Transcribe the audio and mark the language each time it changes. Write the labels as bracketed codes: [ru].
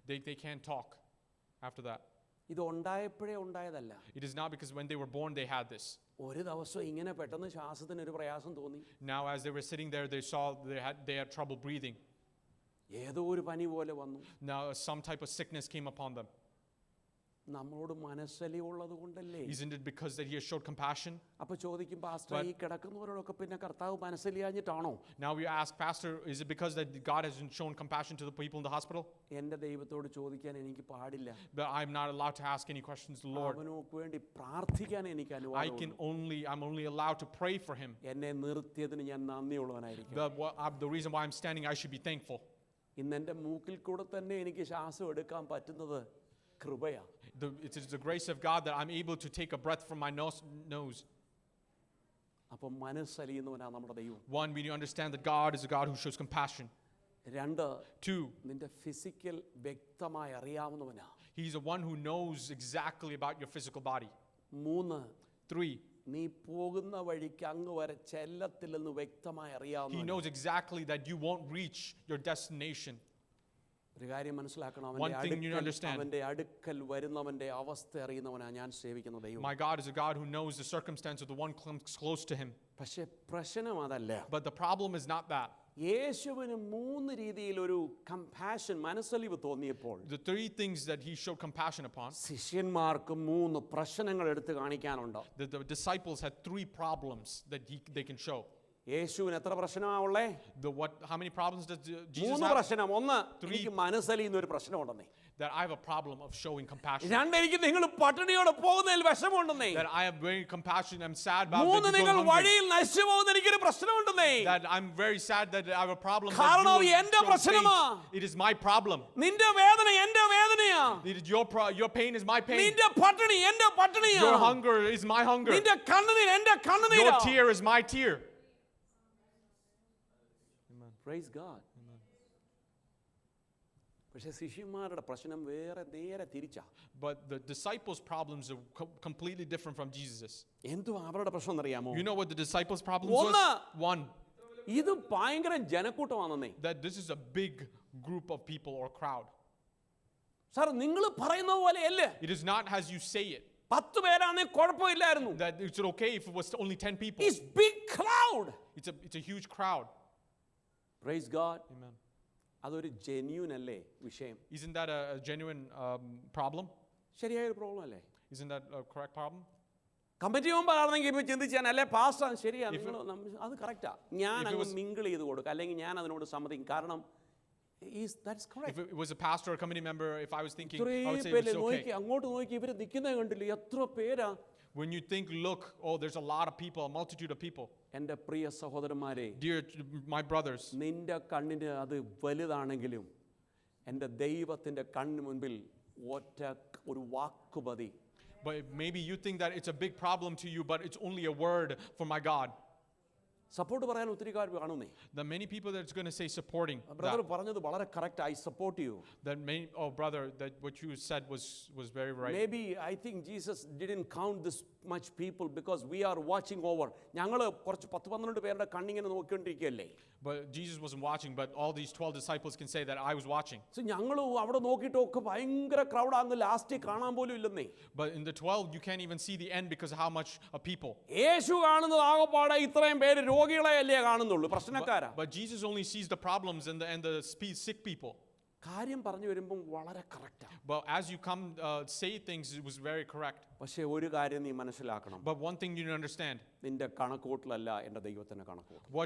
[en] They can't talk after that. [ml] ഇത് ഉണ്ടായപ്പോഴേ ഉണ്ടായതല്ല. [en] It is not because when they were born they had this. [ml] ഒരു ദിവസം ഇങ്ങനെ പെട്ടെന്ന് ശ്വാസത്തിന് ഒരു പ്രയാസം തോന്നി. [en] Now as they were sitting there, they saw they had trouble breathing. [ml] ഏതോ ഒരു പനി പോലെ വന്നു. [en] Now some type of sickness came upon them. [ml] നമ്മളോട് മനസ്സലിവുള്ളത് കൊണ്ടല്ലേ? [en] Isn't it because that he has showed compassion? [ml] അപ്പോൾ ചോദിക്കും, പാസ്റ്റർ ഈ കിടക്കുന്നവരോടൊക്കെ പിന്നെ കർത്താവ് മനസ്സലിയാഞ്ഞിട്ടാണോ? [en] Now we ask, Pastor, is it because that God hasn't shown compassion to the people in the hospital? [ml] എൻ്റെ ദൈവത്തോട് ചോദിക്കാൻ എനിക്ക് പാടില്ല. [en] But I'm not allowed to ask any questions to the Lord. [ml] അവനോക്ക് വേണ്ടി പ്രാർത്ഥിക്കാൻ എനിക്ക് അനുവാദമുണ്ട്. [en] I'm only allowed to pray for him. [ml] എന്നെ നിർത്തിയതിന് ഞാൻ നന്ദിയുള്ളവനായിരിക്കും. [en] The reason why I'm standing, I should be thankful. [ml] ഇന്ന് എൻ്റെ മൂക്കിൽ കൂടെ തന്നെ എനിക്ക് ശ്വാസം എടുക്കാൻ പറ്റുന്നത് കൃപയാണ്. [en] It is the grace of God that I'm able to take a breath from my nose. [ml] അപ്പോൾ മനസ്സലിയുന്നവനാണ് നമ്മുടെ ദൈവം. [en] 1, we need to understand that God is a God who shows compassion. [ml] 2, [en] 2, [ml] നിന്റെ ഫിസിക്കൽ വ്യക്തമായി അറിയാവുന്നവനാ. [en] He's the one who knows exactly about your physical body. [ml] 3, [en] 3, [ml] നീ പോകുന്ന വഴിക്ക് അങ്ങ് വരെ ചെല്ലത്തില്ലെന്ന് വ്യക്തമായി [en] He [ml] അറിയാവുന്നവനാ. [en] knows exactly that you won't reach your destination. [ml] ഒരു കാര്യം മനസ്സിലാക്കണം, [en] One thing you understand. [ml] അവന്റെ അടുക്കൽ വരുന്നവന്റെ അവസ്ഥ അറിയുന്നവനാ ഞാൻ സേവിക്കുന്ന ദൈവം. [en] My God is a God who knows the circumstance of the one comes close to him. [ml] പക്ഷേ പ്രശ്നം അതല്ല. [en] But the problem is not that. [ml] യേശുവിന് 3 രീതിയിൽ ഒരു കമ്പാഷൻ, മനസ്സലിവ് തോന്നിയപ്പോൾ [en] The 3 things that he showed compassion upon, [ml] ശിഷ്യന്മാർക്ക് 3 പ്രശ്നങ്ങൾ എടുത്ത് കാണിക്കാനുണ്ട്. [en] the disciples had 3 problems that they can show. [ml] യേശുവിന് എത്ര പ്രശ്നമാ ഉള്ളേ? [en] How many problems does Jesus [ml] 3 [en] have? [ml] പ്രശ്നം. ഒന്ന്, എനിക്ക് മനസ്സലിയുന്ന ഒരു പ്രശ്നമുണ്ടെന്നേ. [en] That I have a problem of showing compassion. [ml] 2, എനിക്ക് നിങ്ങൾ പട്ടിണിയോടെ പോകുന്നതിൽ വിഷമമുണ്ടെന്നേ. [en] That I am very compassionate, I'm sad about [ml] 3, [en] that you [ml] നിങ്ങൾ [en] go hungry. [ml] വഴിയിൽ നശിച്ചു പോകുന്ന എനിക്കൊരു പ്രശ്നമുണ്ടെന്നേ. [en] That I'm very sad that I have a problem that [ml] കാരണം [en] you [ml] എന്റെ [en] show [ml] പ്രശ്നമാ. [en] faith. It is my problem. [ml] നിന്റെ വേദന എന്റെ വേദനയാ. [en] It is your pain is my pain. [ml] നിന്റെ പട്ടിണി എന്റെ പട്ടിണിയാ. [en] Your hunger is my hunger. [ml] നിന്റെ കണ്ണുനീർ എന്റെ കണ്ണുനീരാ. [en] Your tear is my tear. Praise God. [ml] പക്ഷേ ശിഷ്യന്മാരുടെ പ്രശ്നം നേരെ തിരിച്ചാ. [en] But the disciples' problems are completely different from Jesus's. [ml] എന്തുവാ അവരുടെ പ്രശ്നം എന്നറിയാമോ? [en] You know what the disciples' problems One. was? One. [ml] ഇത് ഭയങ്കര ജനക്കൂട്ടമാണെന്നേ. [en] That this is a big group of people or crowd. [ml] Sir, നിങ്ങൾ പറയുന്ന പോലെയല്ലേ. [en] It is not as you say it. [ml] 10 പേരാണെങ്കിൽ കുഴപ്പമില്ലായിരുന്നു. [en] That it's okay if it was only 10 people. It's big crowd. It's a huge crowd. Praise God. Amen. [ml] അതൊരു genuine അല്ലേ വിഷയം? [en] Isn't that a genuine problem? [ml] ശരിയായ ഒരു problem അല്ലേ? [en] Isn't that a correct problem? [ml] Committee member ആണെങ്കിൽ ഇപ്പൊ ചിന്തിച്ചാൽ അല്ലേ പാസ്റ്റർ ശരിയാ, അത് കറക്റ്റാ, ഞാൻ അങ്ങ് മിങ്കിൾ ചെയ്ത് കൊടുക്കുക, അല്ലെങ്കിൽ ഞാൻ അതിനോട് സമ്മതിക്കും. [en] കാരണം that's correct. If it was a pastor or committee member, if I was thinking, I would say it's okay. [ml] അങ്ങോട്ട് നോക്കി ഇവര് നിൽക്കുന്നത് കണ്ടില്ലേ, എത്ര പേരാ. [en] When you think, look, oh, there's a lot of people, a multitude of people. [ml] എൻ്റെ പ്രിയ സഹോദരന്മാരെ, [en] Dear my brothers, [ml] നിന്റെ കണ്ണിന് അത് വലുതാണെങ്കിലും എൻ്റെ ദൈവത്തിൻ്റെ കണ്ണിന് മുൻപിൽ ഒറ്റ ഒരു വാക്ക് മതി. [en] but maybe you think that it's a big problem to you, but it's only a word for my God. [ml] Support പറയാൻ ഒത്തിരി കാര്യം കാണുന്നേ. [en] The many people that's going to say supporting [ml] brother [en] that. [ml] പറഞ്ഞത് വളരെ correct. [en] I support you. That many, oh brother, that what you said was very right. Maybe I think Jesus didn't count this much people because we are watching over. [ml] ഞങ്ങൾ കുറച്ച് 10-12 പേരുടെ കണ്ണിങ്ങനെ നോക്കിക്കൊണ്ടിരിക്കുകയല്ലേ. [en] But Jesus wasn't watching, but all these 12 disciples can say that I was watching. [ml] So ഞങ്ങൾ അവിടെ നോക്കിയിട്ടൊക്കെ ഭയങ്കര crowd ആകുന്ന last കാണാൻ പോലും ഇല്ലെന്നേ. [en] But in the 12 you can't even see the end because of how much of people. [ml] യേശു കാണുന്നത് ആകപ്പാടെ ഇത്രയും പേര് രോഗികളെ അല്ലേ കാണുന്നുള്ളൂ, പ്രശ്നക്കാരാ. [en] But Jesus only sees the problems and the sick people. [ml] കാര്യം പറഞ്ഞു വരുമ്പോൾ വളരെ correct. [en] But as you come say things, it was very correct. [ml] പക്ഷേ ഒരു കാര്യം നീ മനസ്സിലാക്കണം. [en] But one thing you need to understand. [ml] നിന്റെ കണക്കൂട്ടലല്ല എൻ്റെ ദൈവത്തിന്റെ കണക്കൂട്ടൽ.